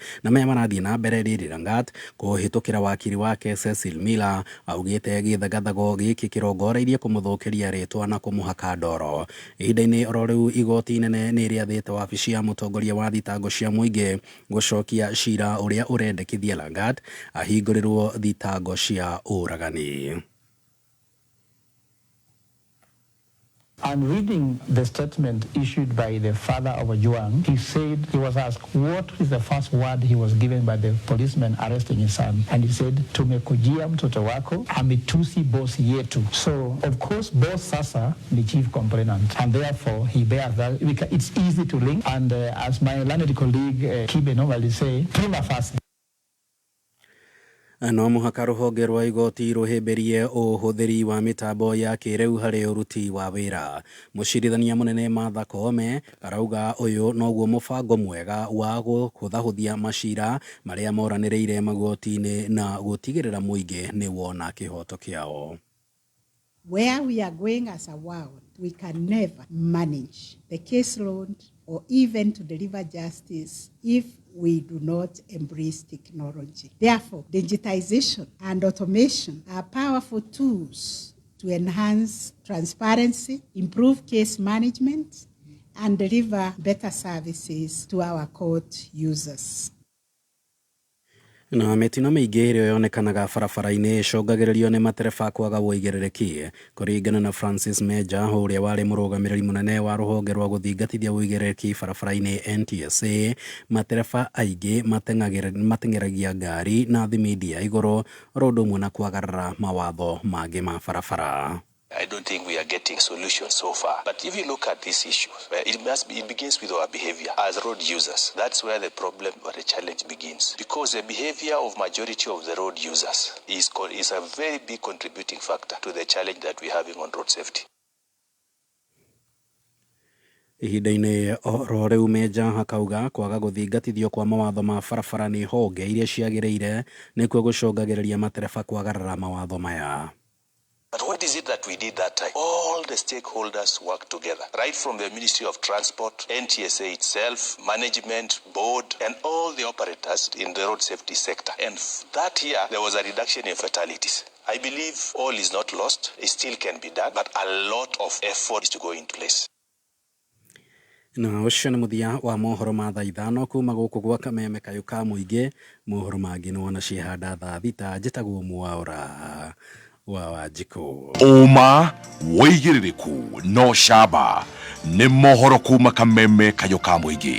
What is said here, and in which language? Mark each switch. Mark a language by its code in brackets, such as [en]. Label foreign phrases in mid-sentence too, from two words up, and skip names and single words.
[ki] Na maya marathiĩ na mbere rĩrĩ Langat kũhĩtũkĩra wakiri wake Cecil Miller augĩte gĩthagathago gĩkĩ kĩrongoreirie kũmũthũkĩria rĩtwa na kũmũhaka ndoro. Ihinda-inĩ oro rĩu igoti inene nĩ rĩathĩte wabici ya mũtongoria wa thitango cia mũingĩ gũcokia cira ũrĩa ũrendekithia Langat ahingũrĩrwo thitango cia ũragani. [en] I'm reading the statement issued by the father of Ojwang. He said he was asked what is the first word he was given by the policeman arresting his son. And he said, [sw] tumekujia mtoto wako, ametusi boss yetu. [en] So, of course, boss [sw] sasa ni [en] chief complainant. And therefore, he bears that. It's easy to link. And as my learned colleague Kibe normally say, [la] prima facie. [ki] No mũhaka rũhonge rwa igoti rũhĩmbĩrie ũhũthĩri wa mĩtambo ya kĩrĩu harĩ ũruti wa wĩra. Mũcirithania mũnene Martha Koome arauga ũyũ noguo mũbango mwega wa kũhũthahũthia macira marĩa moranĩrĩire magoti-inĩ na gũtigĩrĩra mũingĩ nĩ wona kĩhoto kĩao. [en] Where we are going as a world, we can never manage the caseload or even to deliver justice if we do not embrace technology. Therefore, digitization and automation are powerful tools to enhance transparency, improve case management, and deliver better services to our court users. [ki] Na mĩtino mĩingĩ ĩrĩa yonekanaga barabara-inĩ ĩcũngagĩrĩrio nĩ matereba kwaga wũigĩrĩrĩki. Kũringana na Francis Meja ũrĩa warĩ mũrũgamĩrĩri mũnene wa rũhonge rwa gũthingatithia wũigĩrĩrĩki barabara-inĩ NTSA, matereba aingĩ mateng'eragia ngari na thimindi ya igũrũ oro ũndũ ũmwe na kwagarara mawatho mangĩ ma barabara. [en] I don't think we are getting solutions so far. But if you look at this issue, it begins with our behavior as road users. That's where the problem or the challenge begins. Because the behavior of majority of the road users is a very big contributing factor to the challenge that we're having on road safety. [ki] Ihinda-inĩ oro rĩu Meja hakauga kwaga gũthingatithio kwa mawatho ma barabara nĩ honge iria ciagĩrĩire nĩkuo gũcũngagĩrĩria matereba kwagarara mawatho maya. [en] But what is it that we did that time? All the stakeholders worked together, right from the Ministry of Transport, NTSA itself, management, board, and all the operators in the road safety sector. And that year, there was a reduction in fatalities. I believe all is not lost. It still can be done, but a lot of effort is to go into place. [ki] Na ũcio nĩ mũthia wa mohoro ma thaa ithano kuma gũkũ gwa Kameme kayũ ka mũingĩ. Mohoro mangĩ nĩ wona ciĩhanda thaa thita njĩtagwo Mwaũra wa Wanjikũ. Ũma, wĩigĩrĩrĩku no camba nĩ mohoro kuma Kameme Kayuka Muingi.